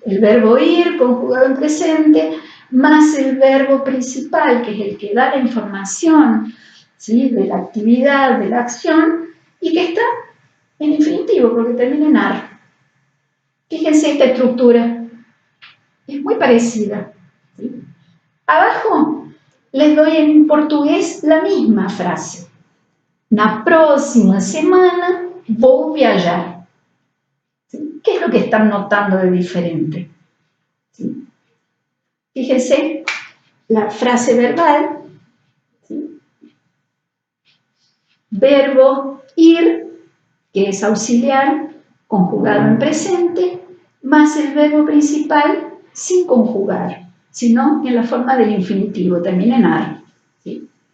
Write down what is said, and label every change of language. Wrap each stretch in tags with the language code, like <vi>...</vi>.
<es>El verbo ir, conjugado en presente, más el verbo principal, que es el que da la información, ¿sí?, de la actividad, de la acción, y que está en infinitivo, porque termina en ar. Fíjense esta estructura. Es muy parecida, ¿sí? Abajo les doy en portugués la misma frase.</es> <pt>Na próxima semana vou viajar.</pt> <es>¿Sí? ¿Qué es lo que están notando de diferente? ¿Sí? Fíjense, la frase verbal, ¿sí?, verbo ir, que es auxiliar, conjugado en presente, más el verbo principal sin conjugar, sino en la forma del infinitivo, termina en ar. ¿Sí?</es>